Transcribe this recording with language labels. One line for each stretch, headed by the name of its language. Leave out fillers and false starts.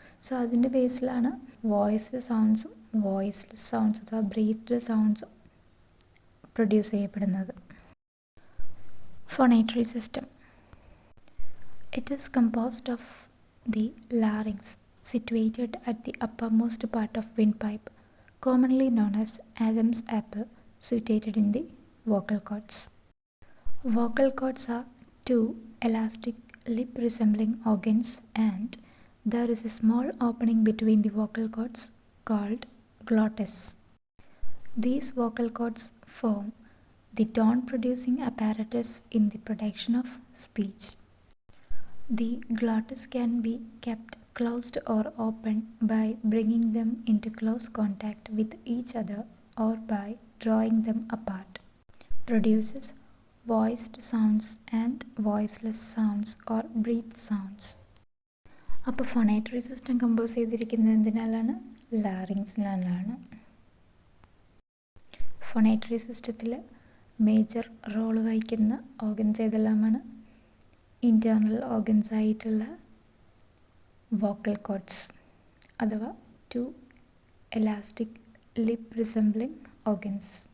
Malayalam: So അതിൻ്റെ ബേസിലാണ് voiced സൗണ്ട്സും voiceless sounds അഥവാ ബ്രീത്ത്ഡ് സൗണ്ട്സും പ്രൊഡ്യൂസ് ചെയ്യപ്പെടുന്നത്.
English: Phonatory system. It is composed of the larynx situated at the uppermost part of windpipe, commonly known as Adam's apple, situated in the vocal cords. Vocal cords are 2 elastic lip resembling organs and there is a small opening between the vocal cords called glottis. These vocal cords form the tone producing apparatus in the production of speech. The glottis can be kept closed or open by bringing them into close contact with each other or by drawing them apart. Produces voiced sounds and voiceless sounds or breathed sounds.
Malayalam: അപ്പോൾ ഫോണേറ്ററി system compose ചെയ്തിരിക്കുന്നത് എന്തിനാലാണ്? ലാറിങ്സിനാലാണ്. ഫോണേറ്ററി സിസ്റ്റത്തിൽ major role വഹിക്കുന്ന organs ഏതെല്ലാമാണ്? Internal organs ആയിട്ടുള്ള vocal chords അഥവാ 2 elastic lip resembling organs.